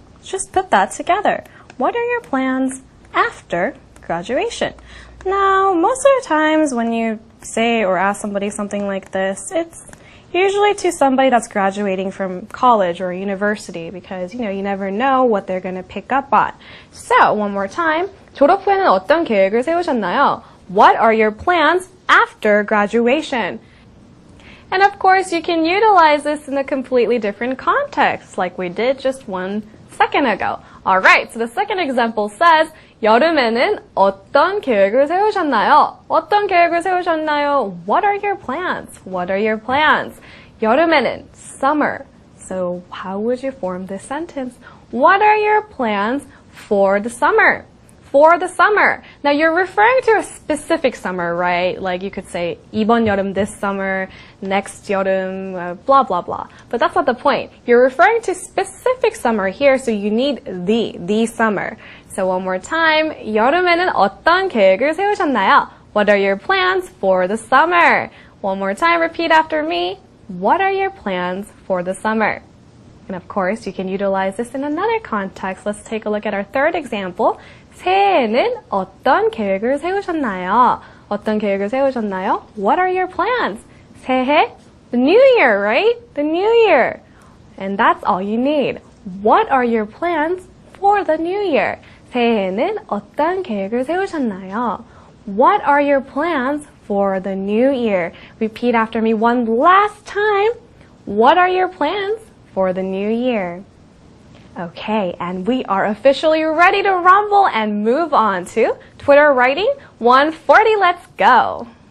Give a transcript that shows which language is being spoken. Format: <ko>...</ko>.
<en>Just put that together. What are your plans after graduation? Now, most of the times when you say or ask somebody something like this, it's usually to somebody that's graduating from college or university because, you never know what they're going to pick up on. So, one more time.</en> <ko>졸업 후에는 어떤 계획을 세우셨나요?</ko> <en>What are your plans after graduation? And of course, you can utilize this in a completely different context, like we did just 1 second ago. Alright, so the second example says,</en> <ko>여름에는 어떤 계획을 세우셨나요? 어떤 계획을 세우셨나요?</ko> <en>What are your plans? What are your plans?</en> <ko>여름에는</ko> <en>summer. So how would you form this sentence? What are your plans for the summer? For the summer. Now you're referring to a specific summer, right? Like you could say</en> <ko>이번 여름,</ko> <en>this summer, next 여름, blah blah blah. But that's not the point. You're referring to specific summer here, so you need the summer. So one more time.</en> <ko>여름에는 어떤 계획을 세우셨나요?</ko> <en>What are your plans for the summer? One more time, repeat after me. What are your plans for the summer? And of course, you can utilize this in another context. Let's take a look at our third example.</en> <ko>새해에는 어떤 계획을 세우셨나요? 어떤 계획을 세우셨나요?</ko> <en>What are your plans? 새해, the new year, right? The new year. And that's all you need. What are your plans for the new year?</en> <ko>새해에는 어떤 계획을 세우셨나요?</ko> <en>What are your plans for the new year? Repeat after me one last time. What are your plans for the new year? Okay, and we are officially ready to rumble and move on to Twitter writing 140. Let's go.</en>